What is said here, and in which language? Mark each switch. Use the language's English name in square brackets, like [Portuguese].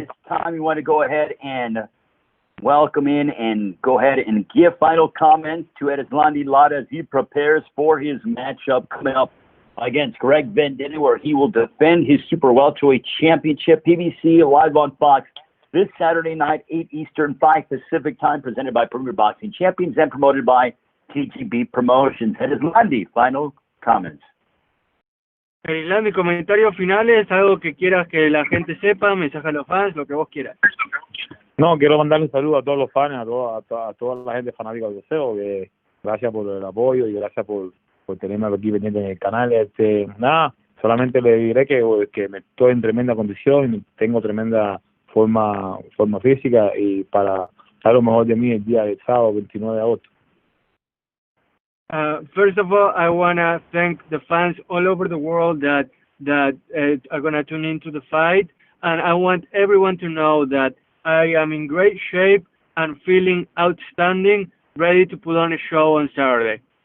[English] It's time you want to go ahead and welcome in and go ahead and give final comments to Erislandy Lara as he prepares for his matchup coming up against Greg Vendetti, where he will defend his super welterweight championship. PBC live on Fox this Saturday night, 8 Eastern, 5 Pacific time, presented by Premier Boxing Champions and promoted by TGB Promotions. Erislandy, final comments. [Spanish] Erislandy, comentarios finales, algo que quieras que la gente sepa, mensaje a los fans, lo que vos quieras. No, quiero mandarle un saludo a todos los fans, a toda la gente fanática del boxeo, que gracias por el apoyo y gracias por tenerme aquí pendiente en el canal. Nada, solamente le diré que me estoy en tremenda condición y tengo tremenda forma física y para dar lo mejor de mí el día del sábado 29 de agosto. [English] First of all, I want to thank the fans all over the world that are going to tune into the fight, and I want everyone to know that I am in great shape and feeling outstanding, ready to put on a show on Saturday.